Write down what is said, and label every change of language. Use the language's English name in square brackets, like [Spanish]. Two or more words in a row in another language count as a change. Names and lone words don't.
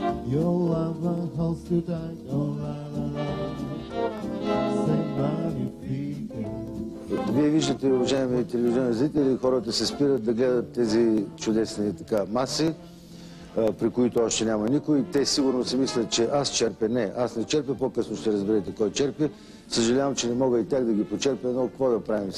[English] Your love holds too tight, oh la la la. Say magnifique. [Bulgarian] Вие виждате, уважаеми телевизионни зрители, хората се спират да гледат тези чудесни така маси, при които още няма никой. Те сигурно си мислят, че аз черпя. Не, аз не черпя, по-късно ще разберете кой черпи. Съжалявам, че не мога и тях да ги почерпя, но какво да правим?